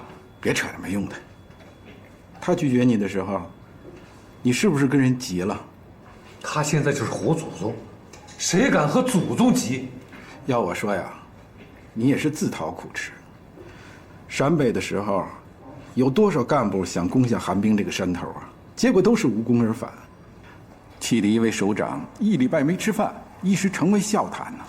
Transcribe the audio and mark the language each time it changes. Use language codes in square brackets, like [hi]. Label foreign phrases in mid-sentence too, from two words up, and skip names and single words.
[zh] 別扯這沒用的。他拒絕你的時候，你是不是跟人急了？他現在就是活祖宗，誰敢和祖宗急？要我說呀，你也是自討苦吃。陕北的時候，有多少幹部想攻下韓冰這個山頭啊？結果都是無功而返，氣得一位首長1禮拜沒吃飯，一時成為笑談呢。